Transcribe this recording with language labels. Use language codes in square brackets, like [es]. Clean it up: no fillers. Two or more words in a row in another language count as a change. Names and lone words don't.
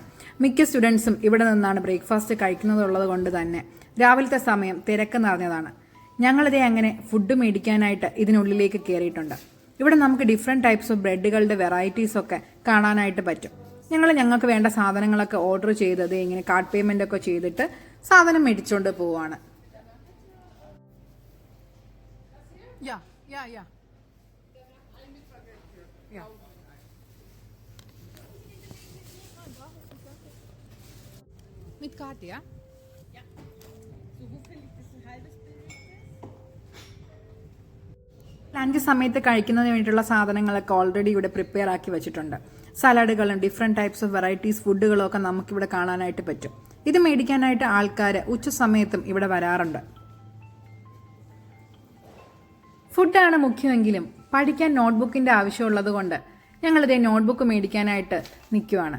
[ml] മിക്ക സ്റ്റുഡൻസും ഇവിടെ നിന്നാണ് ബ്രേക്ക്ഫാസ്റ്റ് കഴിക്കുന്നതുള്ളത് കൊണ്ട് തന്നെ രാവിലത്തെ സമയം തിരക്ക് നിറഞ്ഞതാണ്. ഞങ്ങളിതേ അങ്ങനെ ഫുഡ് മേടിക്കാനായിട്ട് ഇതിനുള്ളിലേക്ക് കയറിയിട്ടുണ്ട്. ഇവിടെ നമുക്ക് [en] different types of [ml] ബ്രെഡുകളുടെ വെറൈറ്റീസ് ഒക്കെ കാണാനായിട്ട് പറ്റും. ഞങ്ങൾക്ക് വേണ്ട സാധനങ്ങളൊക്കെ ഓർഡർ ചെയ്തത് ഇങ്ങനെ [en] card payment [ml] ഒക്കെ ചെയ്തിട്ട് സാധനം മേടിച്ചുകൊണ്ട് പോവാണ്. [de] Mit Karte, ja? Ja. So, wofür liegt es ein halbes Bild? [ml] ലഞ്ച് സമയത്ത് കഴിക്കുന്നതിന് വേണ്ടിയിട്ടുള്ള സാധനങ്ങളൊക്കെ ഓൾറെഡി ഇവിടെ പ്രിപ്പയർ ആക്കി വെച്ചിട്ടുണ്ട്. സലാഡുകളും [en] different types of varieties [ml] ഫുഡുകളും ഒക്കെ നമുക്കിവിടെ കാണാനായിട്ട് പറ്റും. ഇത് മേടിക്കാനായിട്ട് ആൾക്കാർ ഉച്ച സമയത്തും ഇവിടെ വരാറുണ്ട്. ഫുഡാണ് മുഖ്യമെങ്കിലും പഠിക്കാൻ നോട്ട്ബുക്കിൻ്റെ ആവശ്യമുള്ളത് കൊണ്ട് ഞങ്ങളിതേ നോട്ട്ബുക്ക് മേടിക്കാനായിട്ട് നിൽക്കുവാണ്.